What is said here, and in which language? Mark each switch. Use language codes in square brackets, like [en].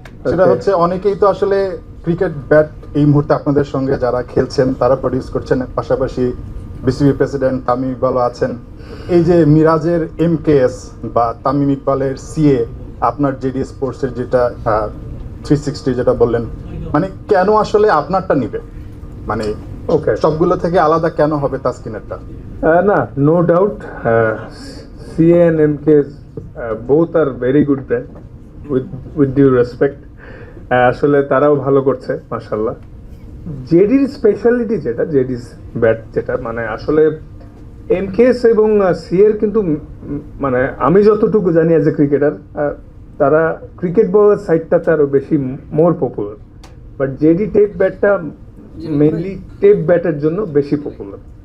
[bn] সেটা হচ্ছে অনেকেই তো আসলে ক্রিকেট ব্যাট এই মুহূর্তে আপনাদের সঙ্গে যারা খেলছেন তারা প্রডিউস করছেন, পাশাপাশি বিসিবি প্রেসিডেন্ট তামিম ইকবালও আছেন। এই যে মিরাজের MKS বা তামিম ইকবালের CA, আপনার জেডি স্পোর্টসের যেটা 360 যেটা বললেন, মানে কেন আসলে আপনারটা নিবে, মানে সবগুলো থেকে আলাদা কেন হবে তাসকিনেরটা? [en] Nah, no doubt. CA and MK both are very good brand. With due respect, [bn] আসলে তারাও ভালো করছে মাশাল্লাহ। জেডির স্পেশালিটি যেটা জেডিস ব্যাট যেটা মানে আসলে এমকেএস এবং সিএর কিন্তু মানে আমি যতটুকু জানি [en] as a cricketer [bn] তারা ক্রিকেট বলার সাইডটাতে আরও বেশি [en] more popular, [bn] but JD tape ব্যাটটা মেইনলি টেপ ব্যাটের জন্য বেশি পপুলার।